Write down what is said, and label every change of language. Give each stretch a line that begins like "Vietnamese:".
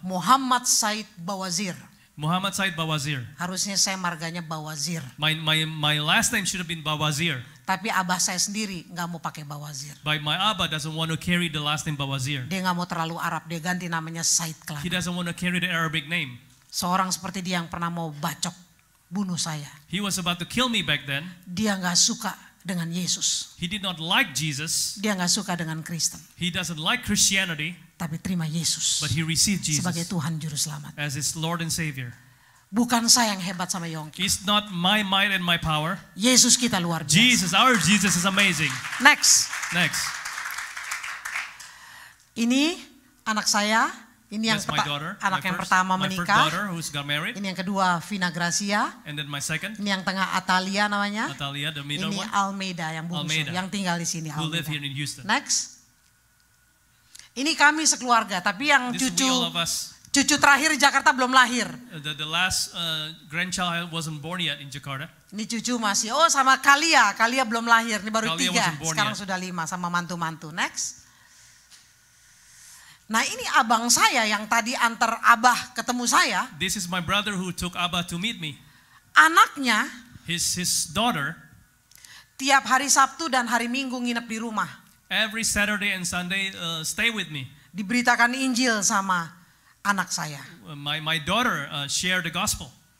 Indonesian: Muhammad Said Bawazir.
English: Muhammad Said Bawazir.
Indonesian: Harusnya saya marganya Bawazir.
English: My last name should have been Bawazir.
Indonesian: Tapi abah saya sendiri nggak mau pakai Bawazir.
English: But my Abba doesn't want to carry the last name Bawazir.
Indonesian: Dia nggak mau terlalu Arab, dia ganti namanya Said
English: He
Indonesian: Kelana.
English: doesn't want to carry the Arabic name.
Indonesian: Seorang seperti dia yang pernah mau bacok, bunuh saya.
English: He was about to kill me back then.
Indonesian: Dia nggak suka dengan Yesus.
English: He did not like Jesus.
Indonesian: Dia nggak suka dengan Kristen.
English: He doesn't like Christianity,
Indonesian: Tapi terima Yesus
English: but he received
Indonesian: sebagai
English: Jesus
Indonesian: Tuhan Juru Selamat.
English: as his Lord and Savior.
Indonesian: Bukan saya yang hebat sama Yongki.
English: It's not my might and my power.
Indonesian: Yesus kita luar biasa.
English: Our Jesus is amazing. Next. Next.
Indonesian: Ini anak saya. Ini yang
English: That's my daughter.
Indonesian: anak yang
English: first-
Indonesian: pertama
English: my first
Indonesian: menikah.
English: daughter who's got married.
Indonesian: Ini yang kedua Vina Gracia.
English: And then my second,
Indonesian: Ini yang tengah Atalia namanya.
English: Natalia, the middle
Indonesian: Ini
English: one,
Indonesian: Almeida yang bungsu,
English: Almeida.
Indonesian: yang tinggal di sini.
English: who live Almeida. here in Houston.
Indonesian: Next. Ini kami sekeluarga, tapi yang
English: This is we all of us.
Indonesian: cucu terakhir di Jakarta belum lahir.
English: The last grandchild wasn't born yet in Jakarta.
Indonesian: Ini cucu masih. Oh, sama Kalia belum lahir. Ini baru
English: Kalia
Indonesian: 3.
English: wasn't born
Indonesian: Sekarang
English: yet.
Indonesian: sudah 5 sama mantu-mantu. Next. Nah, ini abang saya yang tadi antar Abah ketemu saya.
English: This is my brother who took Abba to meet me.
Indonesian: Anaknya
English: His daughter,
Indonesian: tiap hari Sabtu dan hari Minggu nginep di rumah.
English: every Saturday and Sunday stay with me.
Indonesian: Diberitakan Injil sama anak saya.
English: My daughter shared the gospel,